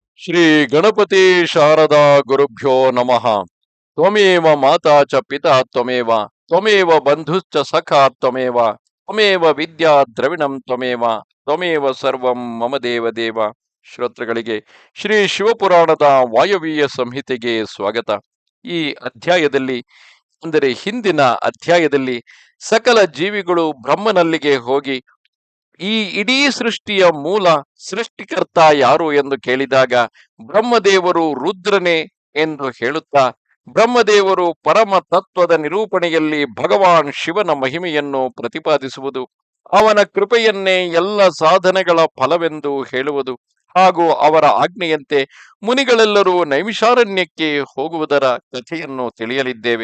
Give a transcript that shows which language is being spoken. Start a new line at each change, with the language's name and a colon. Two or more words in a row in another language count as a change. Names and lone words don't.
Sanskrit: ಶ್ರೀ ಗಣಪತಿ ಶಾರದಾ ಗುರುಭ್ಯೋ ನಮಃ. ತ್ವಮೇವ ಮಾತಾ ಚ ಪಿತಾ ತ್ವಮೇವ, ತ್ವಮೇವ ಬಂಧುಶ್ಚ ಸಖಾ ತ್ವಮೇವ, ತ್ವಮೇವ ವಿದ್ಯಾ ದ್ರವಿಣಂ ತ್ವಮೇವ, ತ್ವಮೇವ ಸರ್ವಂ ಮಮ ದೇವ ದೇವ.
Kannada: ಶ್ರೋತೃಗಳಿಗೆ ಶ್ರೀ ಶಿವಪುರಾಣದ ವಾಯವ್ಯ ಸಂಹಿತೆಗೆ ಸ್ವಾಗತ. ಈ ಅಧ್ಯಾಯದಲ್ಲಿ, ಅಂದರೆ ಹಿಂದಿನ ಅಧ್ಯಾಯದಲ್ಲಿ, ಸಕಲ ಜೀವಿಗಳು ಬ್ರಹ್ಮನಲ್ಲಿಗೆ ಹೋಗಿ ಈ ಇಡೀ ಸೃಷ್ಟಿಯ ಮೂಲ ಸೃಷ್ಟಿಕರ್ತ ಯಾರು ಎಂದು ಕೇಳಿದಾಗ ಬ್ರಹ್ಮದೇವರು ರುದ್ರನೇ ಎಂದು ಹೇಳುತ್ತಾ, ಬ್ರಹ್ಮದೇವರು ಪರಮ ತತ್ವದ ನಿರೂಪಣೆಯಲ್ಲಿ ಭಗವಾನ್ ಶಿವನ ಮಹಿಮೆಯನ್ನು ಪ್ರತಿಪಾದಿಸುವುದು, ಅವನ ಕೃಪೆಯನ್ನೇ ಎಲ್ಲ ಸಾಧನೆಗಳ ಫಲವೆಂದು ಹೇಳುವುದು, ಹಾಗೂ ಅವರ ಆಜ್ಞೆಯಂತೆ ಮುನಿಗಳೆಲ್ಲರೂ ನೈಮಿಷಾರಣ್ಯಕ್ಕೆ ಹೋಗುವುದರ ಕಥೆಯನ್ನು ತಿಳಿಯಲಿದ್ದೇವೆ.